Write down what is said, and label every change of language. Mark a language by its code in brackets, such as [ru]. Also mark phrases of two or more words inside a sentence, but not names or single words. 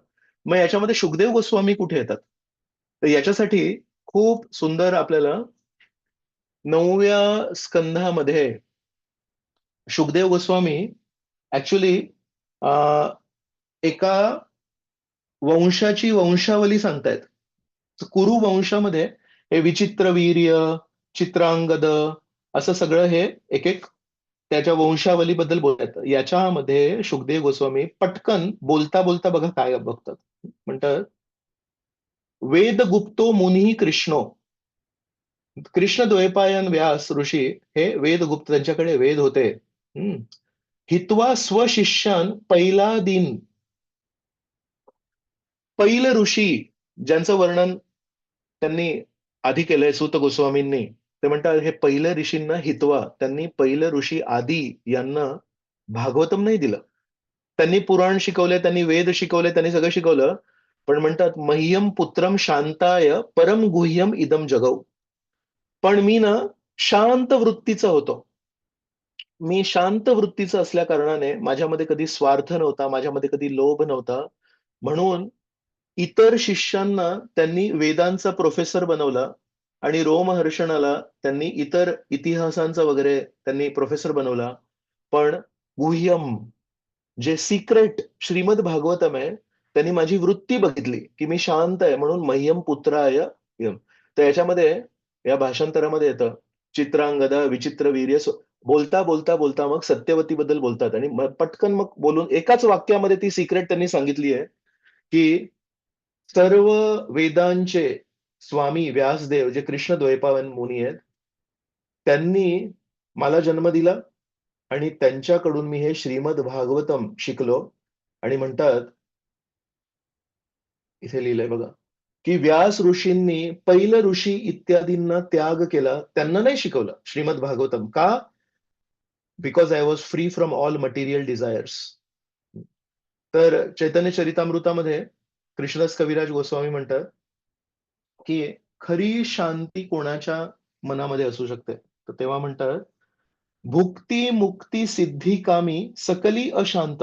[mr] मग याच्यामध्ये शुकदेव गोस्वामी कुठे येतात? तर याच्यासाठी खूप सुंदर आपल्याला 9व्या स्कंधामध्ये शुकदेव गोस्वामी ऍक्च्युली एका वंशाची वंशावली सांगतायत. कुरु वंशामध्ये हे विचित्रवीर्य, चित्रांगद असं सगळं हे एक एक त्याच्या वंशावलीबद्दल बोलतात. याच्यामध्ये शुकदेव गोस्वामी पटकन बोलता बोलता बघा काय बघतात. [sa] म्हणतात वेद गुप्तो मुनी कृष्णो. कृष्ण द्वैपायन व्यास ऋषी हे वेदगुप्त, त्यांच्याकडे वेद होते. हित्वा स्वशिष्यान पहिला दिन. [mr] पहिलं ऋषी ज्यांचं वर्णन त्यांनी आधी केलंय सूत गोस्वामींनी, ते म्हणतात हे पहिल्या ऋषींना हितवा, त्यांनी पहिलं ऋषी आदी यांना भागवतम नाही दिलं. त्यांनी पुराण शिकवले, त्यांनी वेद शिकवले, त्यांनी सगळं शिकवलं. पण म्हणतात [sa] मह्यम पुत्रम शांताय परम गुह्यम इदम जगौ. [mr] पण मी ना शांत वृत्तीचा होतो. मी शांत वृत्तीचा असल्या कारणाने माझ्यामध्ये कधी स्वार्थ नव्हता, माझ्यामध्ये कधी लोभ नव्हता. म्हणून इतर शिष्यांना त्यांनी वेदांचा प्रोफेसर बनवला आणि रोमहर्षणाला त्यांनी इतर इतिहासांचा वगैरे त्यांनी प्रोफेसर बनवला. पण गुह्यम जे सिक्रेट श्रीमद भागवतम आहे, त्यांनी माझी वृत्ती बघितली की मी शांत आहे, म्हणून [sa] मह्यम पुत्राय यम. [mr] तर याच्यामध्ये या भाषांतरामध्ये येतं चित्रांगदा विचित्र वीर्य. बोलता बोलता बोलता मग सत्यवतीबद्दल बोलतात आणि पटकन मग बोलून एकाच वाक्यामध्ये ती सिक्रेट त्यांनी सांगितली आहे की सर्व वेदांचे स्वामी व्यासदेव जे कृष्ण द्वैपायन मुनी आहेत, त्यांनी मला जन्म दिला आणि त्यांच्याकडून मी हे श्रीमद भागवतम शिकलो. आणि म्हणतात इथे लिहिलंय बघा की व्यास ऋषींनी पहिलं ऋषी इत्यादींना त्याग केला, त्यांना नाही शिकवलं श्रीमद भागवतम. का? [en] Because I was free from all material desires. [mr] तर चैतन्य चरितामृतामध्ये कृष्णदास कविराज गोस्वामी म्हणतात की खरी शांती कोणाच्या मनामध्ये असू शकते, तर तेव्हा म्हणतात [bn] ভুক্তি মুক্তি সিদ্ধি কামী সকলি অশান্ত.